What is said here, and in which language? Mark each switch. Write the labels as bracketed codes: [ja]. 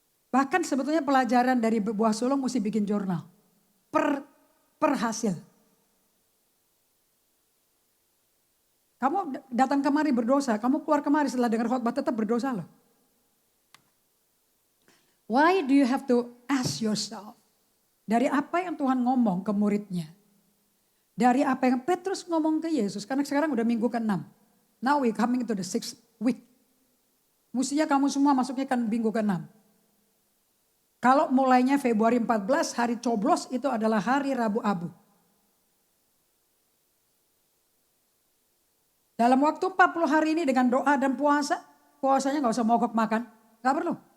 [id] Bahkan sebetulnya pelajaran dari buah sulung mesti bikin jurnal. Per hasil. Kamu datang kemari berdosa, kamu keluar kemari setelah dengar khotbah tetap berdosa loh. [en] Why do you have to ask yourself? [id] Dari apa yang Tuhan ngomong ke muridnya. Dari apa yang Petrus ngomong ke Yesus. Karena sekarang udah minggu ke-6. [en] Now we coming to the 6th week. [id] Mestinya kamu semua masuknya kan minggu ke-6. Kalau mulainya Februari 14 hari coblos itu adalah hari Rabu Abu. Dalam waktu 40 hari ini dengan doa dan puasa. Puasanya gak usah mogok makan. Gak perlu.